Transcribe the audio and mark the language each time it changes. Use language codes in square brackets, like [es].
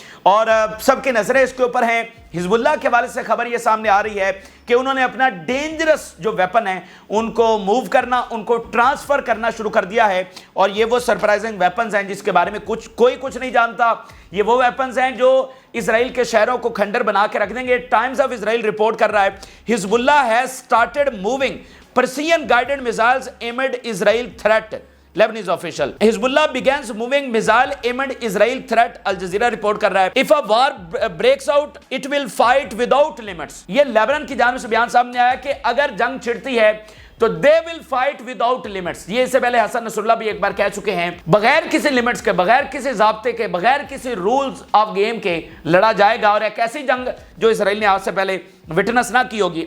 [ur] اور سب کی نظریں اس کے اوپر ہیں۔ حزب اللہ کے حوالے سے خبر یہ سامنے آ رہی ہے کہ انہوں نے اپنا ڈینجرس جو ویپن ہے ان کو موو کرنا، ان کو ٹرانسفر کرنا شروع کر دیا ہے، اور یہ وہ سرپرائزنگ ویپنز ہیں جس کے بارے میں کوئی کچھ نہیں جانتا۔ یہ وہ ویپنز ہیں جو اسرائیل کے شہروں کو کھنڈر بنا کے رکھ دیں گے۔ ٹائمز آف اسرائیل رپورٹ کر رہا ہے حزب اللہ [en] has started moving precision guided missiles aimed Israel threat. Lebanese official. Hezbollah begins moving missile aimed Israel threat. [ur] Al Jazeera report کر رہا ہے [en] if a war breaks out it will fight without limits. [ur] یہ Lebanon کی جانب سے بیان سامنے آیا کہ اگر جنگ چھڑتی ہے تو دے ول فائٹ وداؤٹ لمٹس. یہ اس سے پہلے حسن نصر اللہ بھی ایک بار کہہ چکے ہیں, بغیر کسی لمٹس کے, بغیر کسی ضابطے کے, بغیر کسی رولز آف گیم کے لڑا جائے گا, اور ایک ایسی جنگ جو اسرائیل نے آج سے پہلے وٹنس نہ کی ہوگی.